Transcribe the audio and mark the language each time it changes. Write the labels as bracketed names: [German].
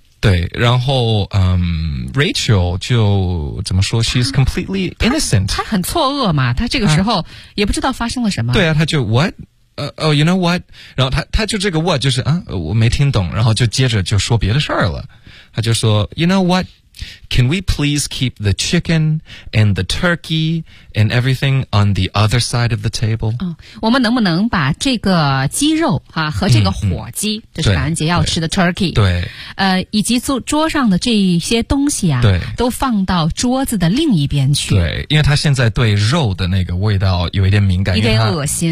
[Chinese] 对，然后Rachel 就怎么说， [English] She's completely innocent, [Chinese] 她很错愕嘛，她这个时候也不知道发生了什么、对啊，她就 [English] What? You know what? [Chinese] 然后他就这个 what 就是啊，我没听懂，然后就接着就说别的事儿了。他就说 , [English] You know what? Can we please keep the chicken and the turkey and everything on the other side of the table?、 [Chinese] 我们能不能把这个鸡肉啊和这个火鸡、就是感恩节要吃的 turkey, 对。以及桌上的这一些东西啊，对，都放到桌子的另一边去。对，因为他现在对肉的那个味道有一点敏感，有点恶心。